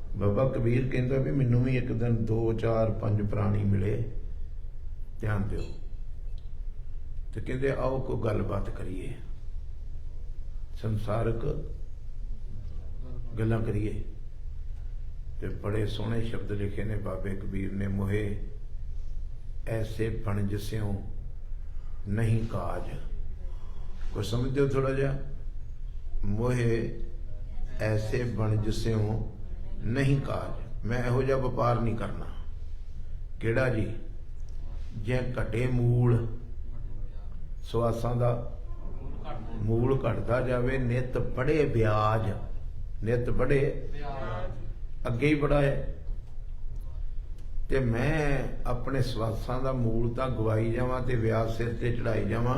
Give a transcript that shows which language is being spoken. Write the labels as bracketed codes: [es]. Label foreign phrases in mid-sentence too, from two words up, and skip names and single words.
[pa] ਬਾਬਾ ਕਬੀਰ ਕਹਿੰਦਾ ਬਈ ਮੈਨੂੰ ਵੀ ਇੱਕ ਦਿਨ 2 4 5 ਪ੍ਰਾਣੀ ਮਿਲੇ, ਧਿਆਨ ਦਿਓ, ਤਾਂ ਕਹਿੰਦੇ ਆਓ ਕੋਈ ਗੱਲਬਾਤ ਕਰੀਏ, ਸੰਸਾਰਕ ਗੱਲਾਂ ਕਰੀਏ। ਤੇ ਬੜੇ ਸੋਹਣੇ ਸ਼ਬਦ ਲਿਖੇ ਨੇ ਬਾਬੇ ਕਬੀਰ ਨੇ, ਮੋਹਿ ਐਸੇ ਬਨਜ ਸਿਉ ਨਹੀਂ ਕਾਜ। ਕੋਈ ਸਮਝਦੇ ਹੋ ਥੋੜ੍ਹਾ ਜਾ? ਮੋਹਿ ਐਸੇ ਬਨਜ ਸਿਉ ਨਹੀਂ ਕਾਜ, ਮੈਂ ਇਹੋ ਜਿਹਾ ਵਪਾਰ ਨਹੀਂ ਕਰਨਾ। ਕਿਹੜਾ ਜੀ? ਜੇ ਘਟੇ ਮੂਲ, ਸਵਾਸਾਂ ਦਾ ਮੂਲ ਘਟਦਾ ਜਾਵੇ, ਨਿਤ ਬਢੇ ਬਿਆਜ, ਨਿਤ ਬਢੇ ਅੱਗੇ ਹੀ ਬੜਾ ਹੈ, ਤੇ ਮੈਂ ਆਪਣੇ ਸਵਾਸਾਂ ਦਾ ਮੂਲ ਤਾਂ ਗਵਾਈ ਜਾਵਾਂ ਤੇ ਬਿਆਜ ਸਿਰ ਤੇ ਚੜ੍ਹਾਈ ਜਾਵਾਂ।